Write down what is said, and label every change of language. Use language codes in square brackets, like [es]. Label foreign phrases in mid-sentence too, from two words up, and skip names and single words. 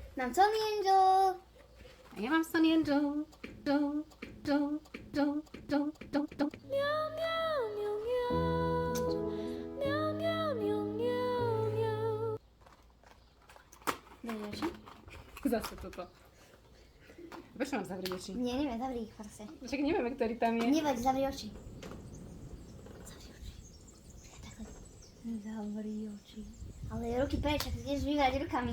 [sk] Mám Sony Angel. A ja mám Sony Angel. Miau, miau, miau, miau. Miau, miau, miau, miau, miau. Dobre, čo? Zase toto. Prečo mám zavrieť oči? Nie, neviem, zavri ich proste. Však nevieme, ktorý tam je. Nevadí, zavri oči. Zavri oči. Takhle. Zavri oči. Ale ruky preč, ak ideš vyhrať rukami.